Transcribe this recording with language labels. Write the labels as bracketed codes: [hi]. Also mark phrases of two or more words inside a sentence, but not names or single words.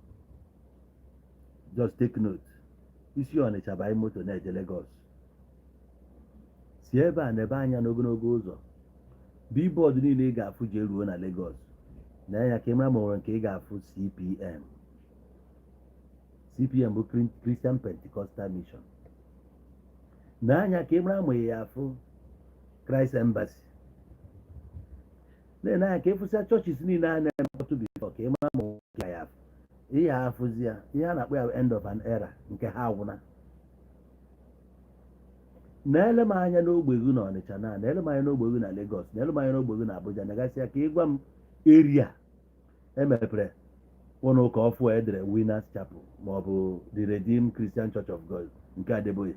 [en] just take note [ig] isi Ọnịcha bụ anyị moto na-eje Lagos si ebe a na-ebe anya n'ogologo ụzọ billboard niile ị ga-afụ ji eruo na Lagos na anya ka ị mara ma nwere nke ị ga-afụ CPM bụ Christian Pentecostal Mission na anya ka ị mara ma ị ya afụ Christ Embassy na anya ka ịfụsịa chọọchịs niile a na-eme mkpọtụ bifọ ka ị mara ma nwoke ya afụ ihe afụzi ya ihe a na-akpọ ya [en] end of an era [ig] nke ha agwụna. na-ele m anya n'ogbe gị na Ọnịcha na-ele m anya n'ogbe gị na Lagos na-ele m anya n'ogbe gị na Abuja negasịa ka ịgwa m eria emepere ụlọ ụka ọfụ edere Winners Chapel maọbụ the Redeemed Christian Church of God nke Adeboye.